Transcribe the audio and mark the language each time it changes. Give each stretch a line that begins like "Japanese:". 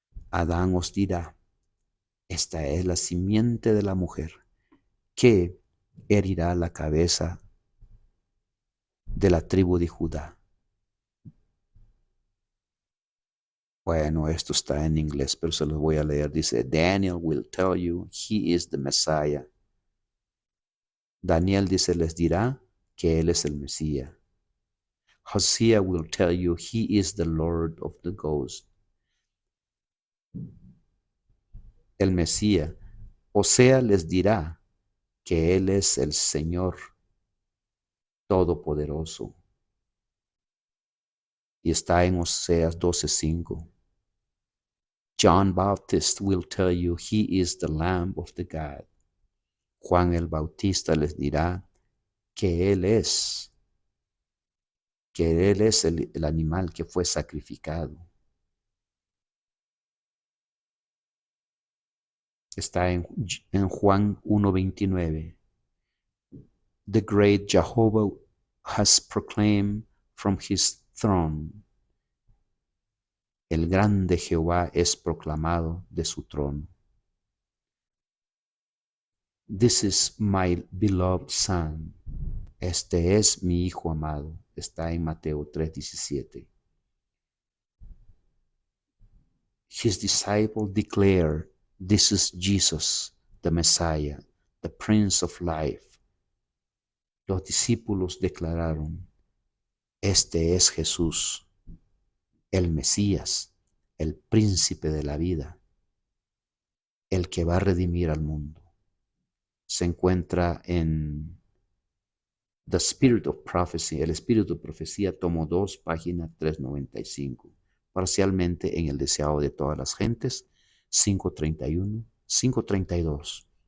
Spanish: Adán os dirá, esta es la simiente de la mujer, que herirá la cabeza de la tribu de Judá. Bueno, esto está en inglés, pero se los voy a leer. Dice,
English: Daniel will tell you he is the Messiah.
Spanish: Daniel dice, les dirá que él es el Mesías.
English: Hosea will tell you he is the Lord of the Ghost.
Spanish: El Mesías. Osea les dirá que Él es el Señor Todopoderoso. Y está en Oseas 12:5.
English: John Baptist will tell you he is the Lamb of the God.
Spanish: Juan el Bautista les dirá que Él es el animal que fue sacrificado. Está en Juan 1:29.
English: The great Jehovah has proclaimed from his throne.
Spanish: El grande Jehová es proclamado de su trono.
English: This is my beloved son.
Spanish: Este es mi hijo amado. Está en Mateo 3:17.
English: His disciples declare, "This is Jesus, the Messiah, the Prince of Life."
Spanish: Los discípulos declararon, este es Jesús, el Mesías, el príncipe de la vida, el que va a redimir al mundo. Se encuentra en The Spirit of Prophecy, el Espíritu de Profecía, tomo 2, página 395, parcialmente en El Deseado de Todas las Gentes, 531, 532.